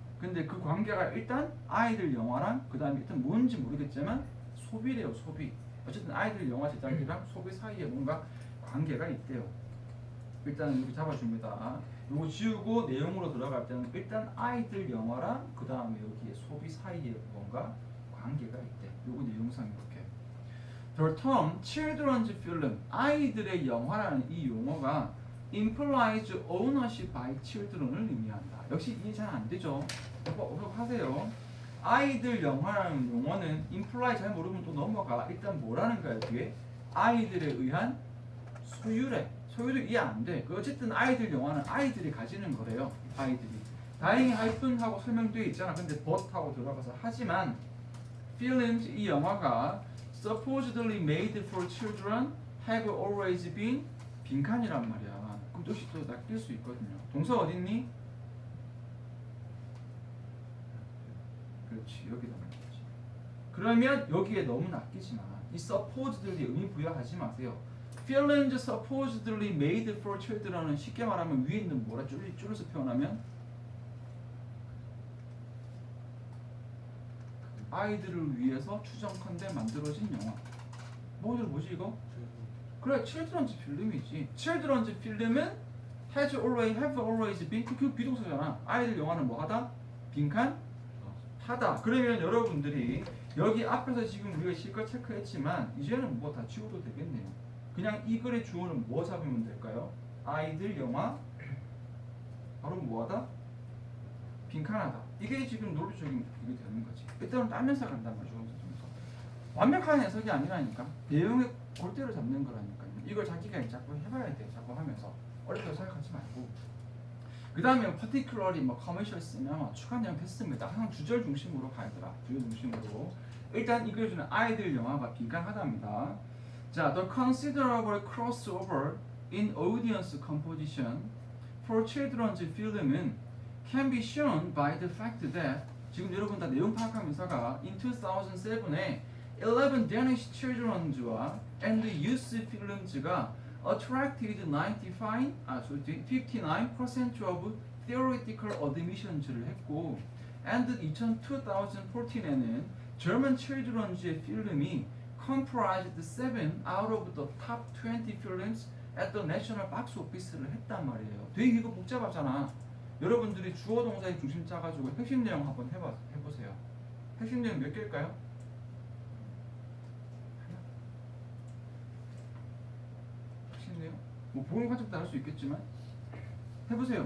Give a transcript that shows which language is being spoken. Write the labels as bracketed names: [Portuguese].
[Korean] 근데 그 관계가 일단 아이들 영화랑 그 다음에 일단 뭔지 모르겠지만 소비래요. 소비. 어쨌든 아이들 영화 제작이랑 소비 사이에 뭔가 관계가 있대요. 일단 이렇게 잡아줍니다. 요거 지우고 내용으로 들어갈 때는 일단 아이들 영화랑 그 다음에 여기에 소비 사이에 뭔가 관계가 있대. 요거 내용상 이렇게. [English] The term children's film, [Korean] 아이들의 영화라는 이 용어가 [English] implies ownership by children [Korean] 을 의미한다. 역시 이해 잘 안 되죠? 하세요. 아이들 영화라는 용어는 imply 잘 모르면 또 넘어가. 일단 뭐라는 거야 뒤에? 아이들에 의한 소유래. 소유도 이해 안 돼. 어쨌든 아이들 영화는 아이들이 가지는 거래요. 아이들이. 다행히 하이픈 하고 설명되어 있잖아. 근데 [English] but [Korean] 하고 들어가서 하지만 [English] films [Korean] 이 영화가 [English] supposedly made for children have always been [Korean] 빈칸이란 말이야. 그럼 역시 또 낚일 수 있거든요. 동사 어딨니? 그렇지, 여기다 낚이지. 그러면 여기에 너무 낚이지 마. 이 supposedly 의미 부여하지 마세요. [English] Films supposedly made for children [Korean] 은 쉽게 말하면 위에 있는 뭐라 줄여서 표현하면 아이들을 위해서 추정컨대 만들어진 영화. 뭐지 이거? 그래, children's film이지. [English] children's film은 have always been [Korean] 그 비동사잖아. 아이들 영화는 뭐 하다? 빈칸 하다. 그러면 여러분들이 여기 앞에서 지금 우리가 실컷 체크했지만 이제는 뭐 다 지워도 되겠네요. 그냥 이 글의 주어는 뭐 잡으면 될까요? 아이들 영화 바로 뭐하다? 빈칸하다. 이게 지금 논리적인 이게 되는 거지. 일단은 따면서 간단 말이죠. 완벽한 해석이 아니라니까. 내용의 골대를 잡는 거라니까요. 이걸 자기가 자꾸 해봐야 돼. 자꾸 하면서 어렵다고 생각하지 말고. 그 다음에 particularly 뭐 commercial 쓰면 추가 내용 됐습니다. 항상 주절 중심으로 가야더라. 주절 중심으로. 일단 이 그려주는 아이들 영화가 빈칸하답니다. [English] 자, the considerable crossover in audience composition for children's film은 can be shown by the fact that [Korean] 지금 여러분 다 내용 파악하면서가 [English] in 2007에 11 Danish children's와 and youth films가 attracted 59% of theoretical admissions [Korean] 를 했고 [English] and 2014에는 German children's 필름이 comprised 7 out of the top 20 films at the national box office [Korean] 를 했단 말이에요. 되게 이거 복잡하잖아. 여러분들이 주어 동사의 중심 짜가지고 핵심 내용 한번 해보세요. 핵심 내용 몇 개일까요? 핵심 내용? 뭐 보험 관점도 할 수 있겠지만 해보세요.